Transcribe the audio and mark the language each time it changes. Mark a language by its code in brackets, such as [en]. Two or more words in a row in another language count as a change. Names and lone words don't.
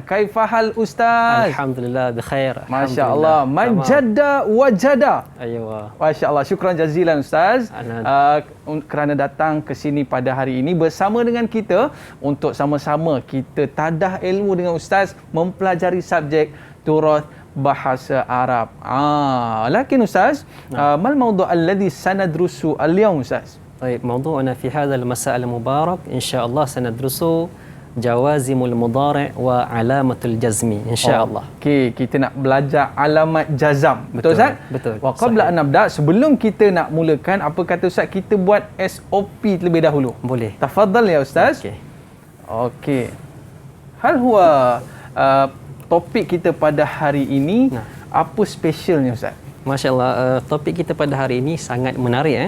[ar] كيف الحال أستاذ? الحمد لله بخير. ما شاء الله من جد وجد. أيوه. ما شاء الله. شكرا جزيلا [ms] Ustaz kerana datang ke sini pada hari ini bersama dengan kita untuk sama-sama kita tadah ilmu dengan Ustaz mempelajari subjek turath bahasa Arab. [ar] لكن أستاذ ما الموضوع الذي سندرس اليوم أستاذ? طيب موضوعنا في هذا المساء المبارك إن شاء الله سندرس جوازم المضارع وعلامة الجزم إن شاء الله. [ms] Okey, kita nak belajar alamat jazam. Betul Ustaz? Betul. [ar] وقبل أن نبدأ, [ms] sebelum kita nak mulakan, apa kata Ustaz, kita buat SOP terlebih dahulu. Boleh. [ar] تفضل يا أستاذ. Okey. هل هو [ms] topik kita pada hari ini, apa specialnya Ustaz? Masya Allah, topik kita pada hari ini sangat menarik.